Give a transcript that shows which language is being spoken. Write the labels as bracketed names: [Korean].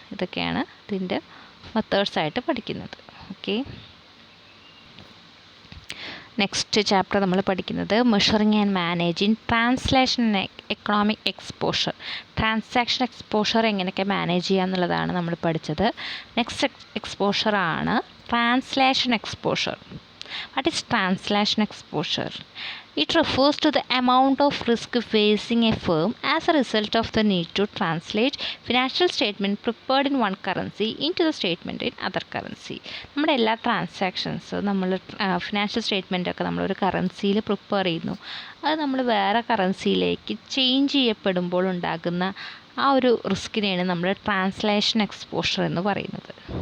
[Malayalam] ഇതൊക്കെയാണ് ഇതിൻ്റെ മെത്തേഡ്സായിട്ട് പഠിക്കുന്നത്. ഓക്കെ, നെക്സ്റ്റ് ചാപ്റ്റർ നമ്മൾ പഠിക്കുന്നത് measuring and managing translation economic exposure. Transaction exposure എങ്ങനെയൊക്കെ മാനേജ് ചെയ്യുക എന്നുള്ളതാണ് നമ്മൾ പഠിച്ചത്. Next എക്സ്പോഷറാണ് translation exposure. [English] What is translation exposure? It refers to the amount of risk facing a firm as a result of the need to translate financial statement prepared in one currency into the statement in other currency. [Malayalam] നമ്മുടെ എല്ലാ transactions നമ്മൾ financial സ്റ്റേറ്റ്മെൻറ്റൊക്കെ നമ്മളൊരു കറൻസിയിൽ prepare ചെയ്യുന്നു. അത് നമ്മൾ വേറെ കറൻസിയിലേക്ക് change ചെയ്യപ്പെടുമ്പോൾ ഉണ്ടാകുന്ന ആ ഒരു റിസ്കിനെയാണ് നമ്മൾ ട്രാൻസ്ലേഷൻ എക്സ്പോഷർ എന്ന് പറയുന്നത്.